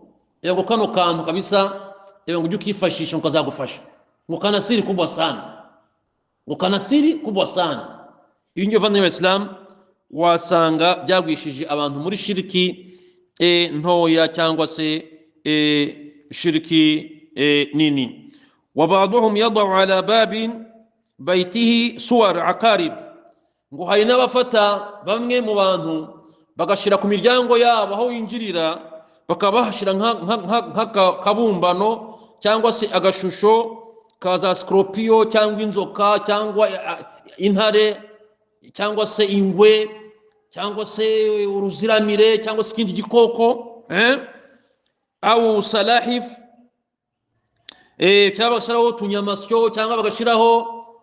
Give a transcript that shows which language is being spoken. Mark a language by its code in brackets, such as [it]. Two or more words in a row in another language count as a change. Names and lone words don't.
[rw] Ngo kano kantu kabisa ngo ujye ukifashisha ukazagufasha, ngo kanasiri [sw] kubwa sana. [rw] Ibi ngibi bavandimwe b'Islam wasanga byagwishije abantu muri shiriki ntoya cyangwa se shiriki nini. [ar] وبعضهم يضع على باب بيته صور عقارب. [rw] Ngo hari n'abafata bamwe mu bantu bagashira ku miryango yabo aho winjirira, bakaba bahashira nk'akabumbano cyangwa se agashusho kaza scorpio cyangwa inzoka cyangwa intare cyangwa se ingwe cyangwa se uruziramire cyangwa se ikindi gikoko, [ar] أو سلاحف, [rw] cyangwa bagashiraho utunyamasyo, cyangwa bagashiraho